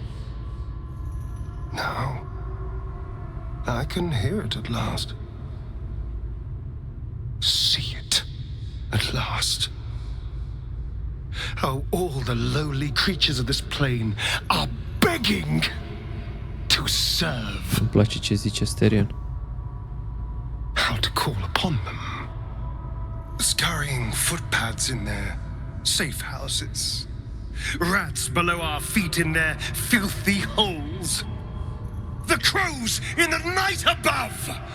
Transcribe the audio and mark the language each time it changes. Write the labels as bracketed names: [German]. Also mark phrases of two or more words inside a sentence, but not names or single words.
[English] Now, I can hear it at last. See it at last. How all the lowly creatures of this plane are begging to serve. [Romanian] Îmi place ce zice Astarion. [English] How to call upon them. Scurrying footpads in their safe houses. Rats below our feet in their filthy holes. The crows in the night above.